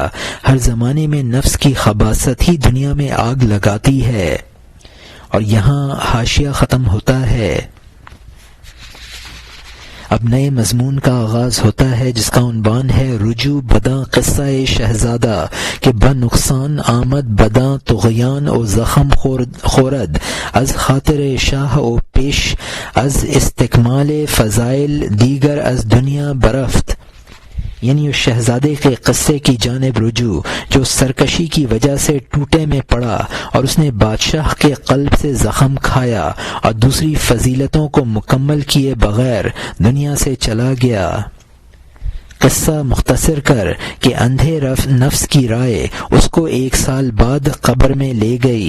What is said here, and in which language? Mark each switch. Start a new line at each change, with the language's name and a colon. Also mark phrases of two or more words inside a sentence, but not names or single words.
Urdu: ہر زمانے میں نفس کی خباثت ہی دنیا میں آگ لگاتی ہے۔ اور یہاں حاشیہ ختم ہوتا ہے۔ اب نئے مضمون کا آغاز ہوتا ہے جس کا عنوان ہے
Persian: رجوع بداں قصہ شہزادہ کہ بنقصان آمد بداں طغیان و زخم خورد از خاطر شاہ و پیش از استکمال فضائل دیگر از دنیا برفت،
Urdu: یعنی اس شہزادے کے قصے کی جانب رجوع جو سرکشی کی وجہ سے ٹوٹے میں پڑا اور اس نے بادشاہ کے قلب سے زخم کھایا اور دوسری فضیلتوں کو مکمل کیے بغیر دنیا سے چلا گیا۔ قصہ مختصر کر کہ اندھے نفس کی رائے اس کو 1 سال بعد قبر میں لے گئی۔